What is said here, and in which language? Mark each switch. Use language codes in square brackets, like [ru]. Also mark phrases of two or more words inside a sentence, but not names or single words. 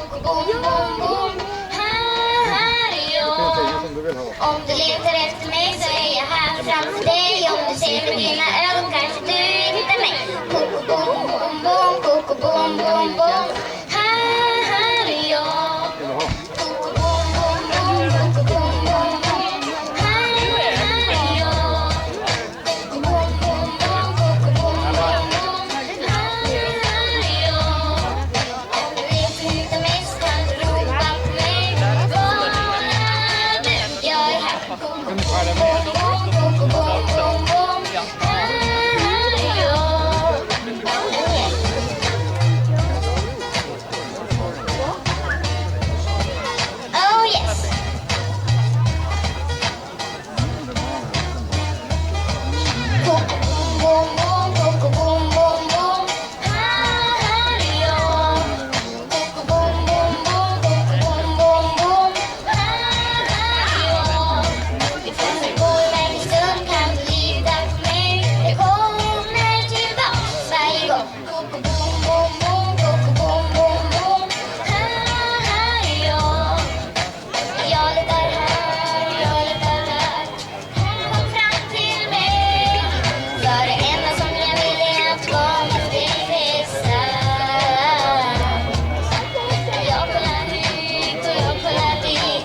[sv] Om du letar efter mig så är jag här framför dig. Om du ser med dina ögon kanske du hittar mig. Koko bom bom bom, koko bom bom bom. Här är jag. Koko bom bom bom, koko bom bom bom. Här är jag. Koko bom bom bom, koko bom bom bom. Här är jag. Om du letar efter mig så kan du ropa på mig. Var är du? Jag är här. Koko bom bom, koko bom bom bom. Här är jag. [en] Oh yes. Koko bom bom, koko bom bom bom. [sv] Här är jag. Koko bom bom bom, koko bom bom bom. Här är jag. Ifrån du går iväg en stund kan du lita på mig. Jag kommer tillbaks varje gång. Koko bom bom bom, koko bom bom bom. Här är jag. Jag letar här, jag letar här. Kom fram till mig. För det enda som jag vill är att vara med dig bästa. Jag kollar hit och jag kollar dit.